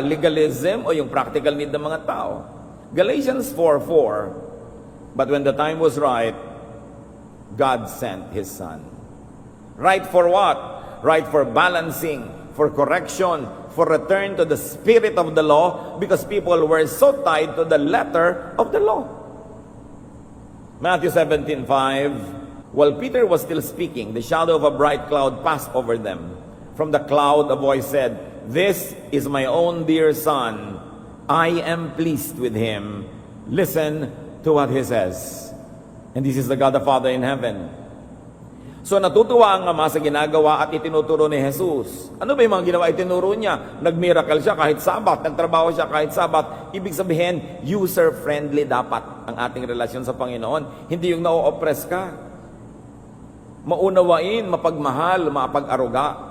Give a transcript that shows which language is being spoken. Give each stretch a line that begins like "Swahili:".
Filipino: Legalism o yung
English: practical need
Filipino: ng mga tao?
English: Galatians 4:4, but when the time was right, God sent His Son. Right for what? Right for balancing, for correction, for return to the spirit of the law, because people were so tied to the letter of the law. Matthew 17:5, While Peter was still speaking, the shadow of a bright cloud passed over them. From the cloud, a voice said, "This is my own dear son. I am pleased with him. Listen to what he says." And this is the God the Father in heaven.
Filipino: So natutuwa ang Ama sa ginagawa at itinuturo ni Jesus. Ano ba yung mga ginawa itinuro niya? Nag-miracle siya kahit Sabat, nagtrabaho siya kahit Sabat. Ibig sabihin, user-friendly dapat ang ating relasyon sa Panginoon. Hindi yung na-oppress ka. Maunawain, mapagmahal, mapag-aruga.